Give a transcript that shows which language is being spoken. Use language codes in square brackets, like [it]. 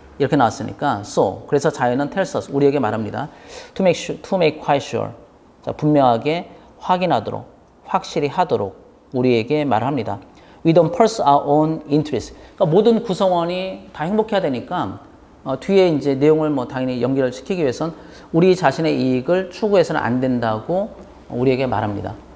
[ko] 이렇게 나왔으니까 so 그래서 자연은 [en] tells us [ko] 우리에게 말합니다. [en] to make quite sure [ko] 자, 분명하게 확인하도록 확실히 하도록 우리에게 말합니다. [en] We don't pursue our own interest. [ko] 그러니까 모든 구성원이 다 행복해야 되니까 뒤에 이제 내용을 뭐 당연히 연결을 시키기 위해선 우리 자신의 이익을 추구해서는 안 된다고 우리에게 말합니다.